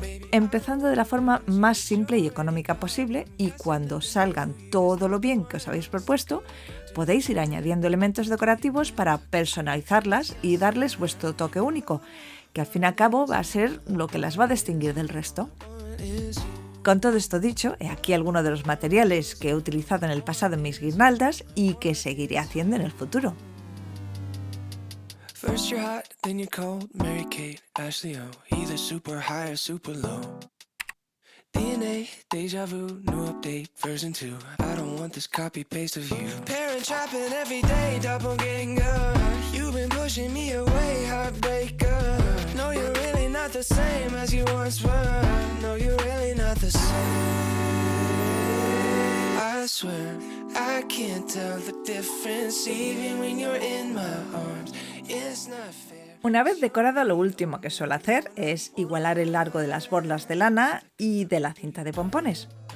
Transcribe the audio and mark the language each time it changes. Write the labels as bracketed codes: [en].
[es] Empezando de la forma más simple y económica posible, y cuando salgan todo lo bien que os habéis propuesto, podéis ir añadiendo elementos decorativos para personalizarlas y darles vuestro toque único, que al fin y al cabo va a ser lo que las va a distinguir del resto. Con todo esto dicho, he aquí algunos de los materiales que he utilizado en el pasado en mis guirnaldas y que seguiré haciendo en el futuro. [en] First you're hot, then you're cold. Mary Kate, Ashley O, either super high or super low. DNA, deja vu, new update, version 2. I don't want this copy-paste of you. Parent trapping every day, doppelganger. You've been pushing me away, heartbreaker. No, you're really not the same as you once were. No, you're really not the same. I swear, I can't tell the difference even when you're in my arms. It's not fair. [es] Una vez decorado, lo último que suelo hacer es igualar el largo de las borlas de lana y de la cinta de pompones.